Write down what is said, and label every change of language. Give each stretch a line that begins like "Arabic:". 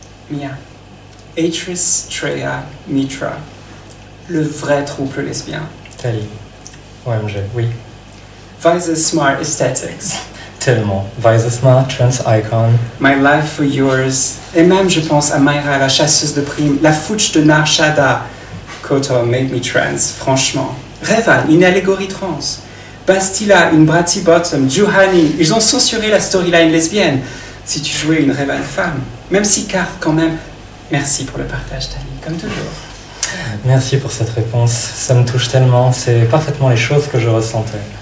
French: Mia. Atreus, Treya, Mitra. Le vrai trouble lesbien. Tali. OMG, oui. Visa Smart Aesthetics. Tellement. Visesma, Trans Icon.
English: My Life for Yours.
French: Et même, je pense à Mayra, la chasseuse de primes, la fouche de Nar Shaddaa.
English: Kotor made me trans,
French: franchement. Revan, une allégorie trans. Bastila, une Bratty Bottom. Juhani, ils ont censuré la storyline lesbienne. Si tu jouais une Revan femme. Même si, car, quand même, merci pour le partage, Tali, comme toujours. Merci pour cette réponse. Ça me touche tellement. C'est parfaitement les choses que je ressentais.